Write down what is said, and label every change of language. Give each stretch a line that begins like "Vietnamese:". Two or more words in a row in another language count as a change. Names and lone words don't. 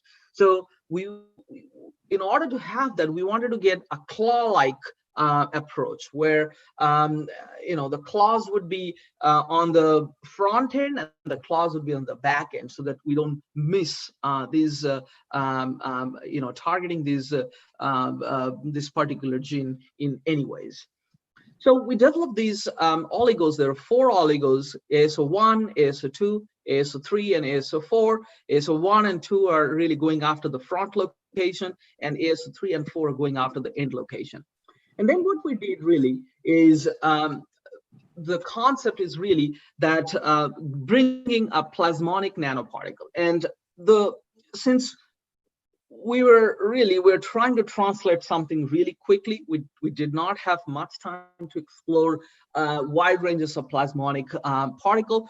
English: So in order to have that, we wanted to get a claw-like approach where the claws would be on the front end and the claws would be on the back end, so that we don't miss these targeting these this particular gene in any ways. So we developed these oligos. There are 4 oligos: ASO1, ASO2, ASO3, and ASO4. ASO1 and 2 are really going after the front location, and ASO3 and 4 are going after the end location. And then what we did really is the concept is really that bringing a plasmonic nanoparticle. And since we're trying to translate something really quickly, we did not have much time to explore wide ranges of plasmonic particle.